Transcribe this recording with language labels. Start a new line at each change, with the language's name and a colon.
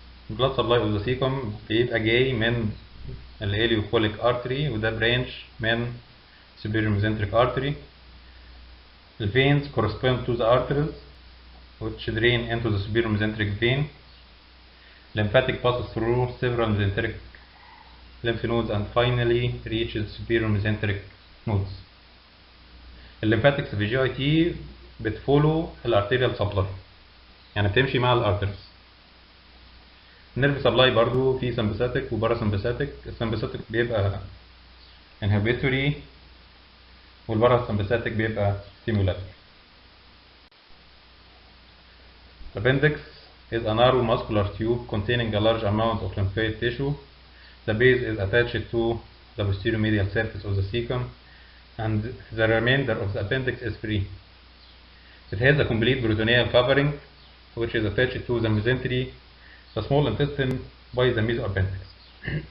English: Blood supply of the cecum
Arabic: بيبقى جاي من الإليوكوليك
English: artery
Arabic: وده
English: branch من superior mesenteric artery. The veins correspond to the arteries which drain into the superior mesenteric vein. Lymphatic passes through several mesenteric lymph nodes and finally reaches superior mesenteric nodes.
Arabic: الليمفاتكس في جي اي تي بتفولو الارتيريال سبلاي يعني بتمشي مع الارترز. النيرف سبلاي برضو في سمباثيك وباراسمباثيك. السمباثيك بيبقى inhibitory والباراسمباثيك بيبقى stimulatory.
English: Appendix is a narrow muscular tube containing a large amount of lymphoid tissue. The base is attached to the posterior medial surface of the cecum and the remainder of the appendix is free. It has a complete peritoneal covering which is attached to the mesentery, the small intestine, by the mesoappendix.